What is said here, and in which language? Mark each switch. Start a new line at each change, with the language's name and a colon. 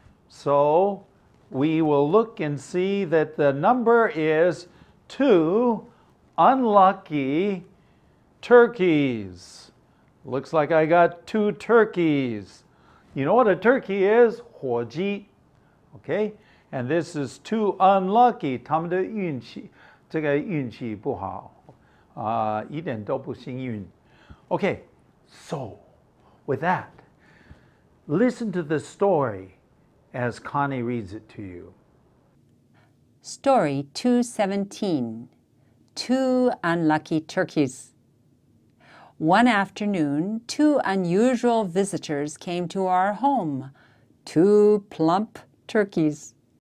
English: So we will look and see that the number is 2 unlucky turkeys. Looks like I got 2 turkeys. You know what a turkey is? 火鸡.Okay? And this is 2 unlucky.
Chinese: 他们的运气这个运气不好一点都不幸运.
English: Okay. So, with that, listen to the story as Connie reads it to you. Story 217, 2 Unlucky Turkeys. One afternoon, 2 unusual visitors came to our home, 2 plump turkeys.